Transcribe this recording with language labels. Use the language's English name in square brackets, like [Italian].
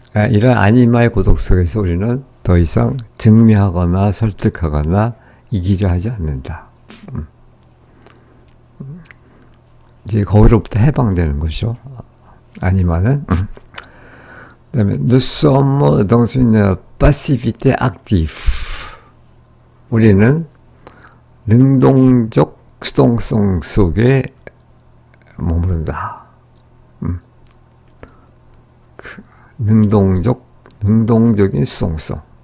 [Korean] 이런 아니마의 고독 속에서 우리는 더 이상 증명하거나 설득하거나 이기려 하지 않는다. 이제 거기로부터 해방되는 거죠. 아니마는. 그다음에 [French] nous sommes dans une passivité active. [Korean] 우리는 능동적 수동성 속에 머무른다. 능동적인 수동성.